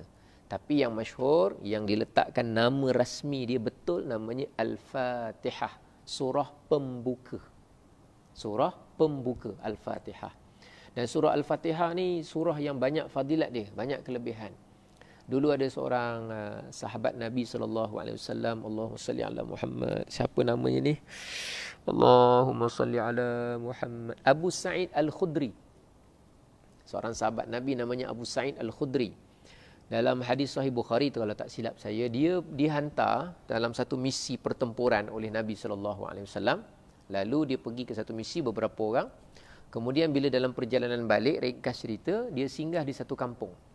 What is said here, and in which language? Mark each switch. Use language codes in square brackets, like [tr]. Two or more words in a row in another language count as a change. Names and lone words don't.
[ms] Tapi yang masyhur, yang diletakkan nama rasmi dia betul, namanya Al-Fatihah. Surah pembuka. Surah pembuka Al-Fatihah. Dan surah Al-Fatihah ni surah yang banyak fadilat dia, banyak kelebihan. Dulu ada seorang sahabat Nabi SAW, [ar] Allahumma salli ala Muhammad. [ms] Siapa namanya ni? [ar] Allahumma salli ala Muhammad. [ms] Abu Sa'id Al-Khudri. Seorang sahabat Nabi namanya Abu Sa'id Al-Khudri. Dalam hadis Sahih Bukhari tu, kalau tak silap saya, dia dihantar dalam satu misi pertempuran oleh Nabi SAW. Lalu dia pergi ke satu misi beberapa orang. Kemudian bila dalam perjalanan balik, ringkas cerita, dia singgah di satu kampung.